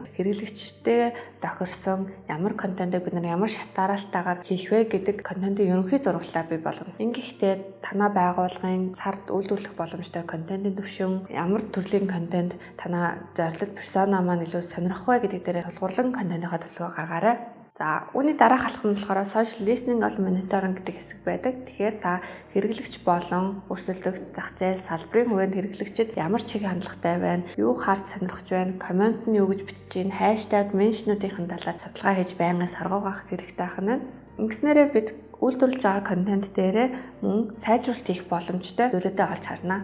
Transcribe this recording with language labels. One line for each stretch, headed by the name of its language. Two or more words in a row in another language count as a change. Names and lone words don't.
Mongolian: Хэрэглэгчтэй тохирсон ямар контентыг бид нар ямар шатаараалтайгаар хийх вэ гэдэг контентын ерөнхий зурглалаа бий болгоно. Ингэхдээ танай байгууллагын сард үйлдвэрлэх боломжтой контентын түвшин, ямар төрлийн контент танай зорилт персона маань илүү сонирхох вэ гэдэг дээр тулгуурлан контентынхаа төлөвлөгөө гаргаарай. За үүний дараах алхам нь болохоор
English: social listening all monitoring
Mongolian: гэдэг хэсэг байдаг. Тэгэхээр та хэрэглэгч болон өрсөлдөгч зах зээл салбарын хүрээнд хэрэглэгчид ямар чиг хандлагатай байна, юу харж сонирхож байна, комент нь юу гэж бичиж байна, хаштаг, меншнуудын талаар судалгаа хийж байнгын саргуугах хэрэгтэй ахна. Ингэснээрээ бид үйлдвэрлэж байгаа контент дээрээ мөн сайжруулалт хийх боломжтой зүйлүүдэд олж харна.